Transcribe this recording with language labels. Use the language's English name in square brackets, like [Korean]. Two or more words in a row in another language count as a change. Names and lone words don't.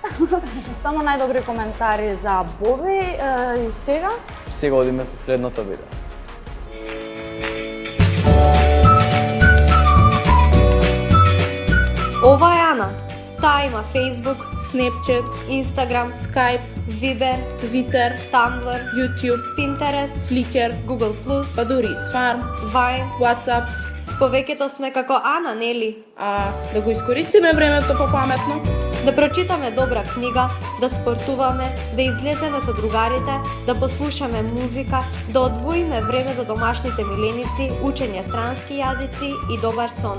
[Macedonian] Само најдобри коментари за Боби и сега? Сега одиме со следното видео. Ова е Ана. Таа има Facebook, Snapchat, Instagram, Skype, Viber, Twitter, Tumblr, YouTube, Pinterest, Flickr, Google+, па дури и Swarm, Vine, WhatsApp. Повеќето сме како Ана, нели? Да го искористиме времето попаметно. Да прочитаме добра книга, да спортуваме, да излеземе со другарите, да послушаме музика, да одвоиме време за домашните миленици, учење странски јазици и добар сон.